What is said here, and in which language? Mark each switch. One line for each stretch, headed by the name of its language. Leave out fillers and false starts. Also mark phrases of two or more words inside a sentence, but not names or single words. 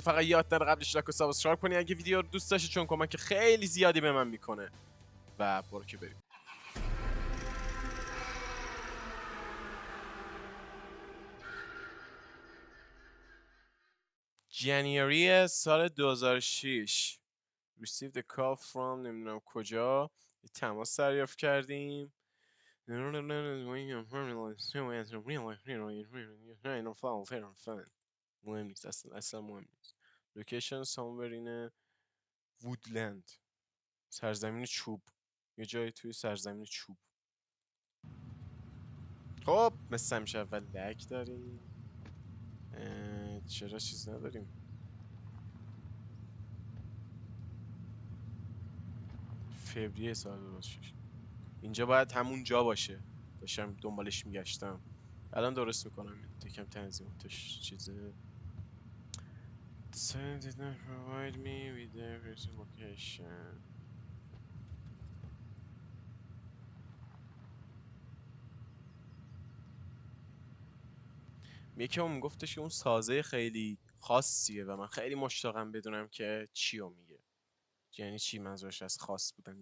Persian: فقط یاد نره قبلش لایک و سابسکرایب کنی اگه ویدیو رو دوست داشتی، چون کمک خیلی زیادی به من میکنه. و برو که بریم. جنیوری سال 2006
English: received a call from
Persian: نمیدونم کجا، یه تماس دریافت کردیم. مهم نیست اصلا مهم نیست.
English: لوکیشن somewhere in woodland،
Persian: سرزمین چوب، یه جایی توی سرزمین چوب. خب مثل همیشه اول لک داریم. چرا چیز نداریم؟ فوریه سال 2006 اینجا باید همون جا باشه. داشتم دنبالش میگشتم، الان درست میکنم. یکم تنظیماتش چیزه.
English: Send did not provide me with the location.
Persian: یکی اون گفتش که اون سازه خیلی خاصیه و من خیلی مشتاقم بدونم که چیو میگه. یعنی چی منظورش از خاص بودن؟